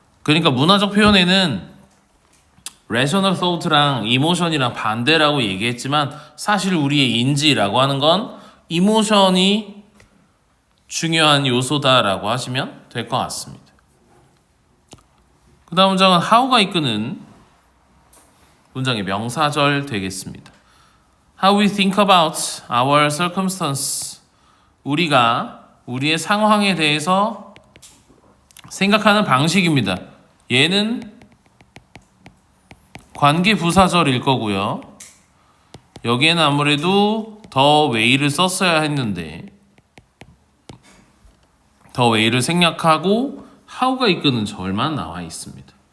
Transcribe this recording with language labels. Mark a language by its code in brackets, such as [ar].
[ko] 그러니까 문화적 표현에는 rational thought랑 emotion이랑 반대라고 얘기했지만, 사실 우리의 인지라고 하는 건 emotion이 중요한 요소다라고 하시면 될 것 같습니다. 그 다음 문장은 how가 이끄는 문장의 명사절 되겠습니다. [en] How we think about our circumstance. [ko] 우리가 우리의 상황에 대해서 생각하는 방식입니다. 얘는 관계 부사절일 거고요. 여기에는 아무래도 더 way를 썼어야 했는데 더 way를 생략하고 how가 이끄는 절만 나와 있습니다.